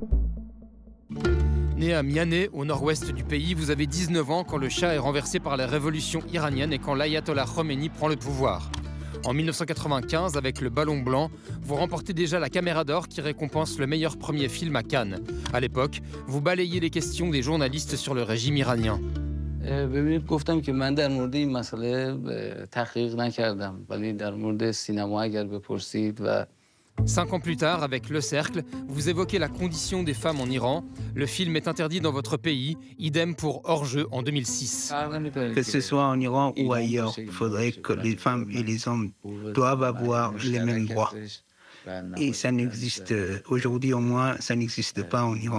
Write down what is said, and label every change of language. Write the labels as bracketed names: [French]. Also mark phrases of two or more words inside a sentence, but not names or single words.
[French] Né à Mianeh, au nord-ouest du pays, vous avez 19 ans quand le Shah est renversé par la révolution iranienne et quand l'ayatollah Khomeini prend le pouvoir. En 1995, avec Le Ballon Blanc, vous remportez déjà la Caméra d'Or qui récompense le meilleur premier film à Cannes. À l'époque, vous balayez les questions des journalistes sur le régime iranien. [Persian] ببینید گفتم که من در مورد این مسئله تحقیق نکردم ولی در مورد سینما اگر بپرسید و [French] 5 ans plus tard, avec Le Cercle, vous évoquez la condition des femmes en Iran. Le film est interdit dans votre pays, idem pour Hors-jeu en 2006. Que ce soit en Iran ou ailleurs, il faudrait que les femmes et les hommes doivent avoir les mêmes droits. Et ça n'existe, aujourd'hui au moins, ça n'existe pas en Iran.